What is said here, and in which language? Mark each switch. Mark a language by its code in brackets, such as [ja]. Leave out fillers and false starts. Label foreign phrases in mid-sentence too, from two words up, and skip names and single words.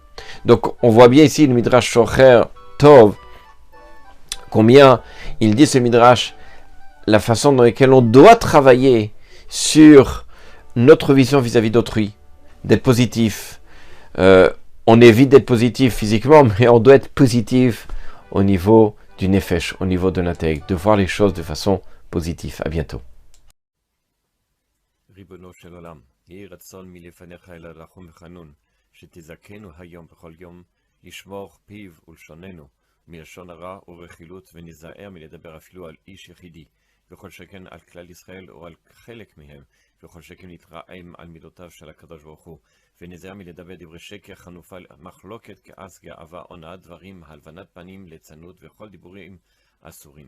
[fr] Donc on voit bien ici le Midrash Shocher Tov, combien il dit ce Midrash, la façon dans laquelle on doit travailler sur notre vision vis-à-vis d'autrui, d'être positif. On évite d'être positif physiquement, mais on doit être positif au niveau du nefesh, au niveau de l'intellect, de voir les choses de façon positive. À bientôt. [he] ריבונו של עולם, יהי רצון מלפניך אל הרחום וחנון, שתזכנו היום בכל יום, לשמור פיו ולשוננו, מלשון הרע ורכילות, ונזהר מלדבר אפילו על איש יחידי, וכל שכן על כלל ישראל או על חלק מהם, וכל שכן נתרעם על מידותיו של הקדוש ברוך הוא, ונזהר מלדבר דברי שקר, חנופה, מחלוקת, כעס, גאווה, הונאת דברים, הלבנת פנים, ליצנות וכל דיבורים אסורים.